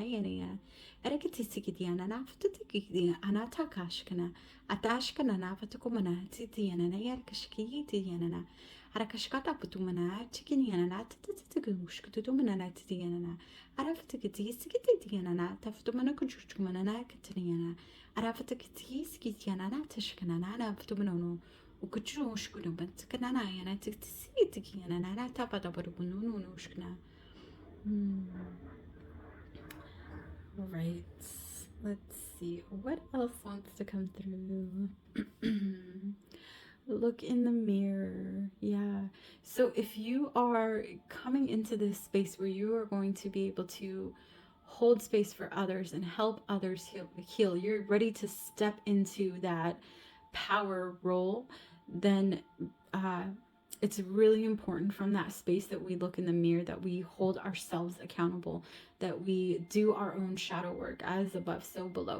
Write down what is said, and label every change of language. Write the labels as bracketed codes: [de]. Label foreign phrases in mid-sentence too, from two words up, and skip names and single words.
[en] yana Erekatisikitiana naftiki anatakashkana Atashkana nafatukumana titiana yarkashki tiana Arakashkata putumana chikiniana tatatagushkutumana titiana Araftakati sikitiana taftumana kuchuchkumana kataniana Arafatakati skitiana natashkana naftumano Ukuchu shkuna but kanana yana tiki and ana tapata no shkna. Right. Let's see. What else wants to come through? Look in the mirror. Yeah. So if you are coming into this space where you are going to be able to hold space for others and help others heal, you're ready to step into that power role, then it's really important from that space that we look in the mirror, that we hold ourselves accountable, that we do our own shadow work, as above so below.